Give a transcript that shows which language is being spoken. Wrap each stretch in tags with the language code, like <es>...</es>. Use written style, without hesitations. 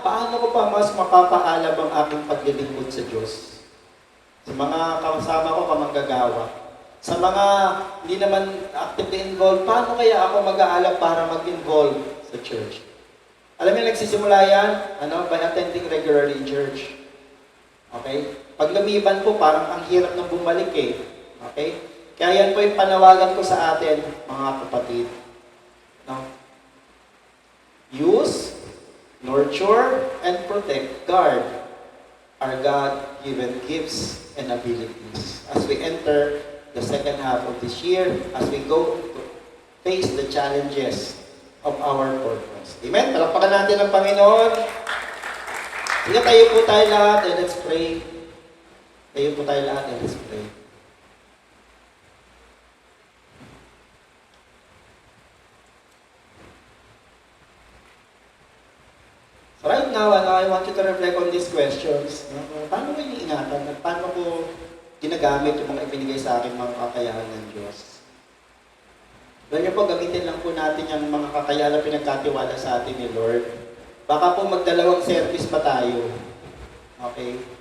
<tl>Paano ko pa mas mapapaalab ang aking paglilingkod sa Diyos? Sa mga kasama ko, kamanggagawa. Sa mga hindi naman actively involved, paano kaya ako mag-aalab para mag-involve sa church? Alam niyo, nagsisimula yan,</tl> <en>by attending regularly in church.</en> <tl>Okay? Pag lumiban po, parang ang hirap na bumalik eh. Okay? Kaya yan po yung panawagan ko sa atin, mga kapatid. No?</tl> <en>Use, nurture, and protect, guard our God-given gifts and abilities. As we enter the second half of this year, as we go to face the challenges of our purpose. Amen?</en> <tl>Palakpakan natin ang Panginoon. Sige, tayo po tayo lahat</tl> <en>and let's pray.</en> <tl>Tayo po tayo lahat</tl> <en>and let's pray. So right now, I want you to reflect on these questions.</en> <tl>Paano ko iniingatan at paano ko ginagamit yung mga ibinigay sa akin mga kakayahan ng Diyos? Doon niyo po, gamitin lang po natin yung mga kakayahan na pinagkatiwala sa atin ni Lord. Baka po magdalawang service pa tayo. Okay?</tl>